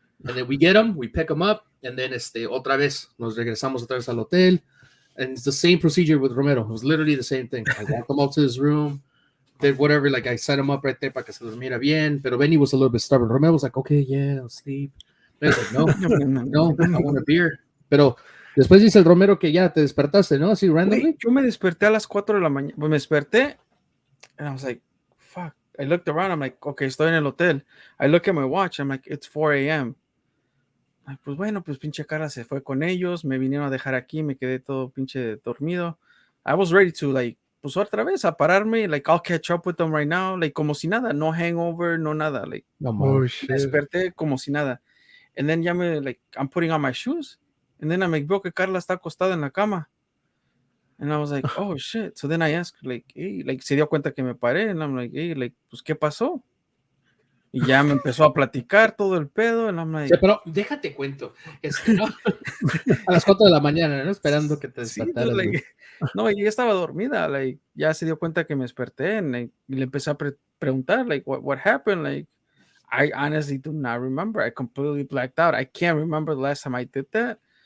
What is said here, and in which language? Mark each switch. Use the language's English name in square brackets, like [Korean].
[English] And then we get him, we pick him up, and then [Spanish] otra vez, nos regresamos otra vez al hotel. [English] And it's the same procedure with Romero. It was literally the same thing. I walked him up to his room, did whatever, like I set him up right there [Spanish] para que se durmiera bien. [English] Pero Benny was a little bit stubborn. Romero was like, okay, yeah, I'll sleep. I was like, no, I want a beer. [Spanish] Pero después dice el Romero que ya te despertaste, ¿no? Así randomly. Wait, yo me desperté a las 4 de la mañana. Pues me desperté [English] and I was like, fuck. I looked around. I'm like, okay, [Spanish] estoy en el hotel. [English] I look at my watch. I'm like, it's 4 a.m. [Spanish] Like, pues bueno, pues pinche cara se fue con ellos. Me vinieron a dejar aquí. Me quedé todo pinche dormido. [English] I was ready to like, [Spanish] pues otra vez a pararme. [English] Like, I'll catch up with them right now. [Spanish] Like, como si nada. No hangover, no nada. Like, [English] Oh, shit. [Spanish] Me desperté como si nada. [English] And then ya like, I'm putting on my shoes. And then I [Spanish] veo que Carla está acostada en la cama. [English] And I was like, oh, shit. So then I asked, like, hey, like, [Spanish] se dio cuenta que me paré. [English] And I'm like, hey, like, [Spanish] pues, ¿qué pasó? Y ya me empezó a platicar todo el pedo. [English] And I'm like, [Spanish] sí, pero déjate cuento. ¿No? A las 4 de la mañana, ¿no? Esperando que te despertaras. Sí, like, no, y ya estaba dormida. Like, ya se dio cuenta que me desperté. Like, y le empecé a preguntar, like, [English] what happened? Like, I honestly do not remember. I completely blacked out. I can't remember the last time I did that.